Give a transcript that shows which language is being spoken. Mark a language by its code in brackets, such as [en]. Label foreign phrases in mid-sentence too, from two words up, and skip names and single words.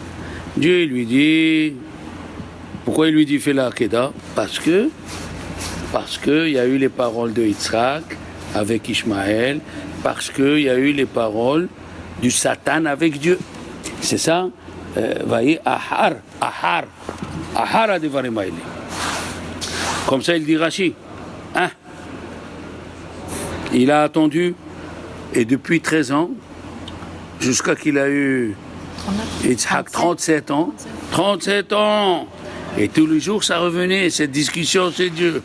[fr] Dieu lui dit. Pourquoi il lui dit fais la Hakeda? Parce que il y a eu les paroles de Yitzhak avec Ishmaël, parce qu'il y a eu les paroles du Satan avec Dieu. C'est ça? Voyez, [he] אחר הדברים האלה. [fr] Comme ça il dit Rashi. Hein? Il a attendu, et depuis 13 ans, jusqu'à qu'il a eu Yitzhak 37 ans. 37 ans! Et tous les jours, ça revenait, cette discussion, c'est Dieu.